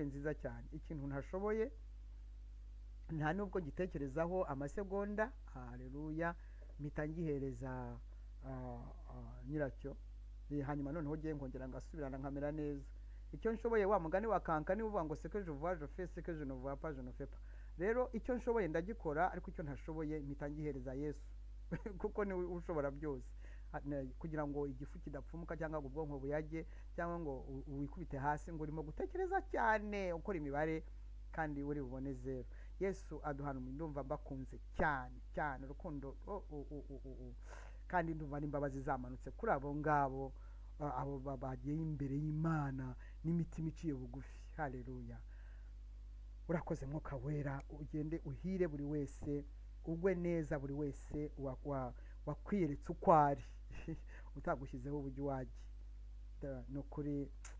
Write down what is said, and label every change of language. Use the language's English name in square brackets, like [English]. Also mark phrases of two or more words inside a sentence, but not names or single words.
[Kinyarwanda] nziza cyane ikintu ntashoboye nta nubwo gitekerezaho amasegonda haleluya mpita ngihereza nyiracyo hanyuma noneho ugiye nkongera ngasubirana nkamera neza icyo nshoboye wa mugani wa kankani uvuga ngo [French] ce que je vois je fais ce que je ne vois pas je ne fais pas [Kinyarwanda] rero icyo nshoboye ndagikora ariko icyo ntashoboye mpita ngihereza Yesu kuko ni ushobora byose kugira ngo igifu kidapfumuka cyangwa ngo ubwonko buyage cyangwa ngo wikubite hasi ngo urimo gutekereza cyane ukora imibare kandi uri bubone zero Yesu aduhana ndumva mbakunze cyane urukundo kandi ndumva n'imbabazi zamanutse kuri abo ngabo abo bagiye imbere y'Imana n'imitima iciye bugufi haleluya urakoze mwuka wera ugende uhire buri wese ugwe neza buri wese wakwiyeretse uko ari utagushyizeho uburyo wagiye no kuri